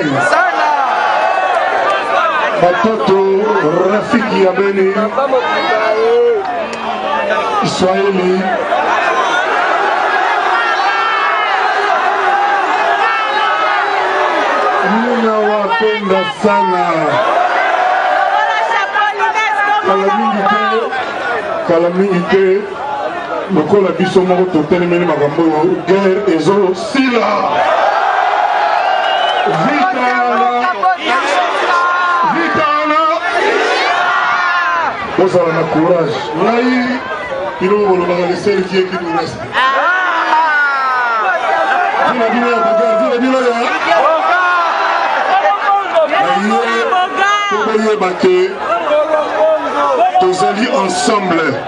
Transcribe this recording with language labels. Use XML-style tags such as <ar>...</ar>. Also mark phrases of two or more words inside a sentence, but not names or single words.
<sw>Watoto rafiki ya Beni, Israeli, ninawapenda sana.</sw> <ln>Kala mingi te lokola biso moko totelemeli makambo guerre ezosila.</ln> <fr>Vous avez le courage. Ngai, il nous vole dans les seuls qui nous restent. Tous alliés ensemble.</fr>